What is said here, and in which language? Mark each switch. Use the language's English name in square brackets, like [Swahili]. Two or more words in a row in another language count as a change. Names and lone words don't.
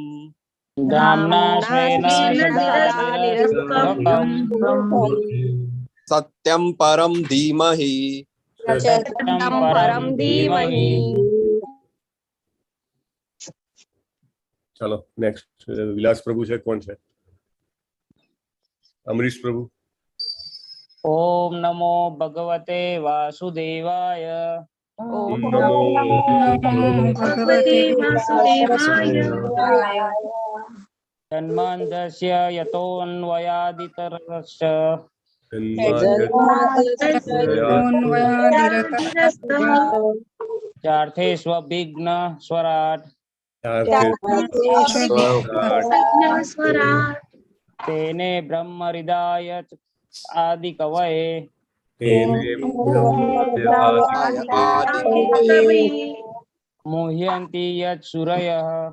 [Sanskrit] धाम्ना स्वेन सदा निरस्तकुहकम् सत्यं परं धीमहि सत्यं परं धीमहि [Hindi] चलो नेक्स्ट [Gujarati] विलास प्रभु છે કોણ છે અમરીશ પ્રભુ [Sanskrit] ओम नमो भगवते वासुदेवाय ओम नमो भगवते वासुदेवाय जन्माद्यस्य यतोऽन्वयादितरतश्च चार्थेष्वभिघ्नस्वराट् तेने ब्रह्महृदाय आदिकवये मुह्यन्ति यत् सूरयः